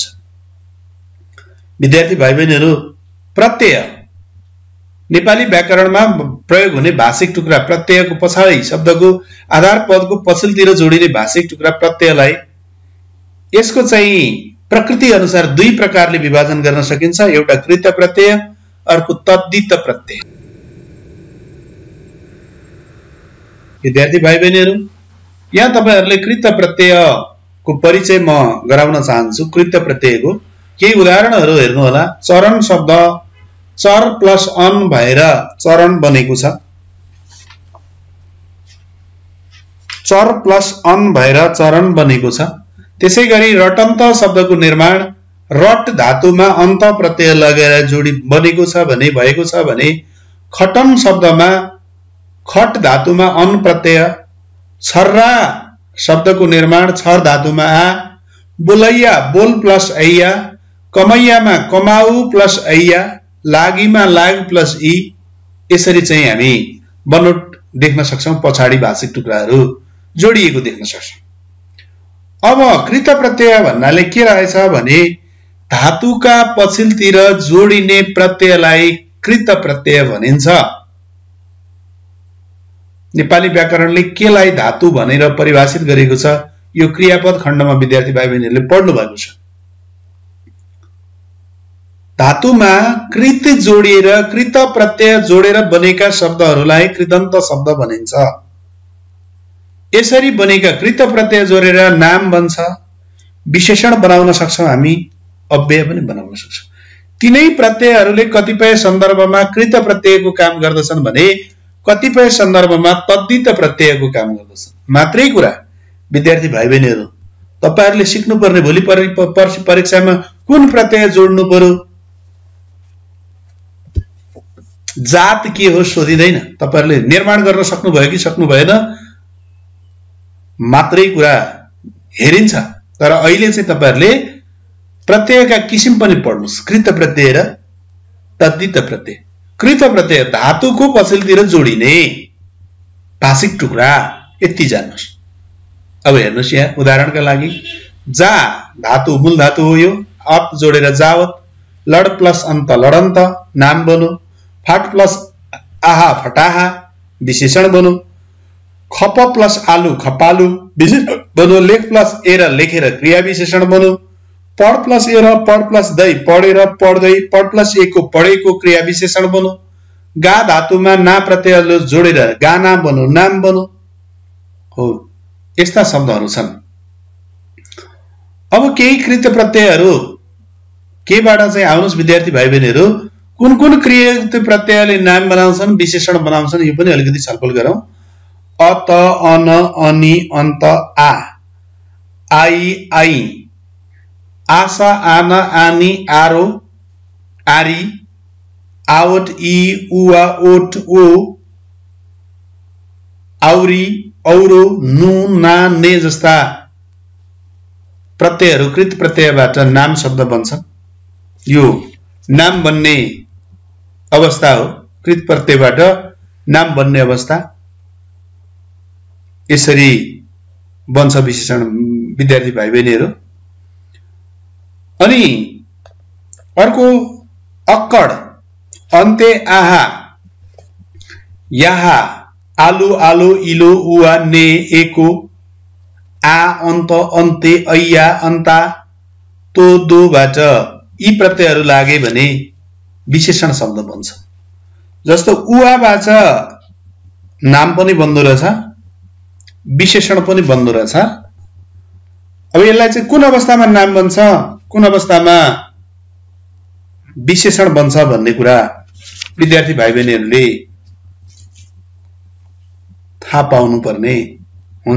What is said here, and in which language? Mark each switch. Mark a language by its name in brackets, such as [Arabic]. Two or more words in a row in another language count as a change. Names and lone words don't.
[Nepali] विद्यार्थी भाइ बहिनीहरू, प्रत्यय नेपाली व्याकरणमा प्रयोग हुने भाषिक टुक्रा, प्रत्ययको पछाडि शब्दको आधार पदको पछिल्तिर जोडिने भाषिक टुक्रा प्रत्ययलाई यसको चाहिँ प्रकृति अनुसार दुई प्रकारले विभाजन गर्न सकिन्छ। एउटा कृत प्रत्यय, अर्को तद्धित प्रत्यय। विद्यार्थी भाइ बहिनीहरू, यहाँ तपाईहरुले कृत प्रत्ययको परिचय म गराउन चाहन्छु। कृत प्रत्ययको केही उदाहरणहरू हेर्नु होला। चरण शब्द चर प्लस अन भएर चरण बनेको छ। चर प्लस अन भएर चरण बनेको छ। त्यसैगरी रटन्त शब्दको निर्माण रट धातुमा अन्त प्रत्यय लगाएर जोडी बनेको छ भने भएको छ भने खटन शब्दमा खट धातुमा अन प्रत्यय, छर्रा शब्दको निर्माण छर धातुमा आ, बोलैया बोल प्लस ऐया, कमैयामा कमाउ प्लस ऐया, लागिमा लाग प्लस ई। यसरी चाहिँ हामी बनोट देख्न सक्छौं। पछाडि भाषिक टुक्राहरू जोडिएको देख्न सक्छौं। अब कृत प्रत्यय भन्नाले के रहेछ भने धातुका पछिल्तिर जोडिने प्रत्ययलाई कृत प्रत्यय भनिन्छ। नेपाली व्याकरणले केलाई धातु भनेर परिभाषित गरेको छ, यो क्रियापद खण्डमा विद्यार्थी भाइ बहिनीहरूले पढ्नु भएको छ। धातुमा कृत जोडिएर कृत प्रत्यय जोडेर बनेका शब्दहरूलाई कृदन्त शब्द भनिन्छ। यसरी बनेका कृत प्रत्यय जोडेर नाम बन्छ, विशेषण बनाउन सक्छौं हामी, अव्यय पनि बनाउन सक्छौं। तीनै प्रत्ययहरूले कतिपय सन्दर्भमा कृत प्रत्ययको काम गर्दछन् भने कतिपय सन्दर्भमा तद्धित प्रत्ययको काम गर्दछन्। मात्रै कुरा विद्यार्थी भाइ बहिनीहरू, तपाईहरुले सिक्नुपर्ने भोलि पर्सि परीक्षामा कुन प्रत्यय जोड्नु पर्यो, जात के हो सोधिदैन। तपाईहरुले निर्माण गर्न सक्नु भयो कि सक्नु भएन मात्रै कुरा हेरिन्छ। तर अहिले चाहिँ तपाईहरुले प्रत्ययका किसिम पनि पढ्नुस्। कृत प्रत्यय र तद्धित प्रत्यय। कृत प्रत्यय धातुको पछिल्तिर जोडिने भाषिक टुक्रा, यति जान्नुस्। अब हेर्नुस्, यहाँ उदाहरणका लागि जा धातु मूल धातु हो, यो अप जोडेर जावत, लड प्लस अन्त लडन्त नाम बनो, फाट प्लस आहा फटाहा विशेषण बनो, खप प्लस आलु खपालु विशेषण बनो, लेख प्लस एर लेखेर क्रिया विशेषण बनो, पढ प्लस एर पढ प्लस दै पढेर पढ्दै, पढ प्लस एको पढेको क्रिया विशेषण बनो, गा धातुमा ना प्रत्यय जोडेर गाना बनो नाम बनो। हो, यस्ता शब्दहरू छन्। अब केही कृत प्रत्ययहरू केबाट चाहिँ आउनुस् विद्यार्थी भाइ बहिनीहरू, कुन कुन कृत प्रत्ययले नाम बनाउँछन्, विशेषण बनाउँछन्, यो पनि अलिकति छलफल गरौँ। अत अन अनि अन्त आ, आई आई, आशा आना आनी आरो आरी, आवट ई उवा ओट ओ, औरी औरो नु ना ने जस्ता प्रत्ययहरू कृत प्रत्ययबाट नाम शब्द बन्छन्। यो नाम बन्ने अवस्था हो, कृत प्रत्ययबाट नाम बन्ने अवस्था। यसरी बन्छ विशेषण विद्यार्थी भाइ बहिनीहरू। अनि अर्को अक्कड, अन्ते आहा, याहा, आलु आलो इलो उवा ने एको, आ अन्त अन्ते ऐया अन्ता तो दोबाट यी प्रत्ययहरू लागे भने विशेषण शब्द बन्छ। जस्तो उवाबाट नाम पनि बन्दो रहेछ, विशेषण पनि बन्दो रहेछ। अब यसलाई चाहिँ कुन अवस्थामा नाम बन्छ, कुन अवस्थामा विशेषण बन्छ भन्ने कुरा विद्यार्थी भाइ बहिनीहरूले थाहा पाउनु पर्ने हुन्छ।